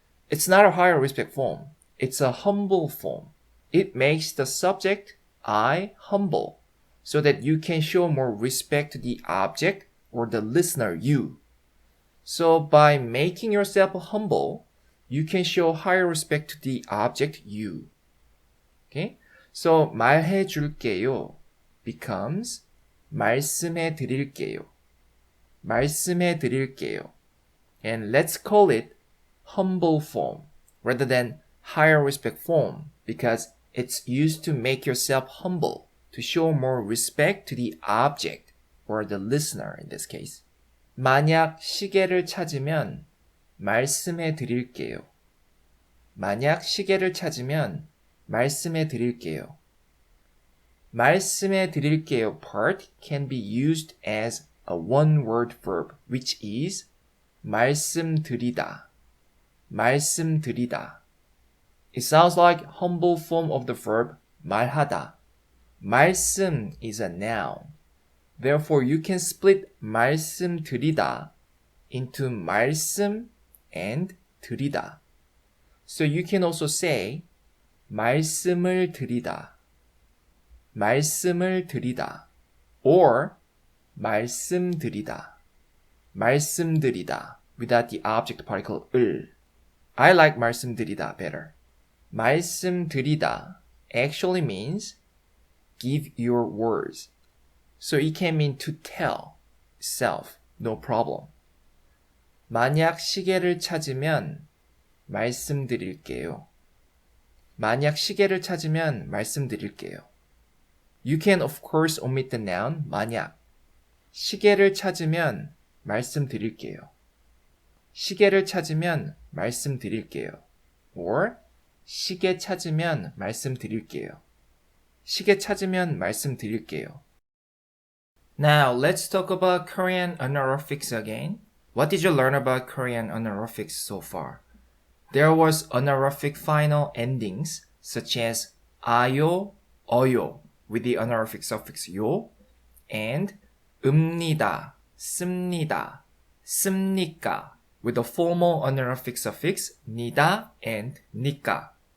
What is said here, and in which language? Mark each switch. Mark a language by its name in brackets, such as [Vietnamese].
[English] It's not a higher respect form. It's a humble form. It makes the subject, I, humble, so that you can show more respect to the object or the listener, you. So by making yourself humble, you can show higher respect to the object, you. Okay? So [Korean] 말해줄게요 [English] becomes [Korean] 말씀해 드릴게요. 말씀해 드릴게요. [English] And let's call it humble form rather than higher respect form because it's used to make yourself humble, to show more respect to the object or the listener in this case. [Korean] 만약 시계를 찾으면 말씀해 드릴게요. 만약 시계를 찾으면 말씀해 드릴게요. [English] 말씀해 드릴게요 part can be used as a one-word verb, which is 말씀드리다. [Korean] 말씀드리다. [English] It sounds like humble form of the verb 말하다. 말씀 is a noun. Therefore, you can split 말씀드리다 into 말씀 and 드리다. So you can also say 말씀을 드리다, 말씀을 드리다, or 말씀드리다, 말씀드리다 without the object particle 을. I like 말씀드리다 better. 말씀드리다 actually means give your words. So it can mean to tell self, no problem. [Korean] 만약 시계를 찾으면 말씀드릴게요. 만약 시계를 찾으면 말씀드릴게요. [English] You can of course omit the noun 만약. [Korean] 시계를 찾으면 말씀드릴게요. 시계를 찾으면 말씀드릴게요. [English] or [Korean] 시계 찾으면 말씀드릴게요. 시계 찾으면 말씀드릴게요. [English] Now let's talk about Korean honorifics again. What did you learn about Korean honorifics so far? There was honorific final endings such as 아요, 어요 with the honorific suffix 요 and 읍니다, 씁니다, 씁니까 with the formal honorific suffix 니다 and 니까.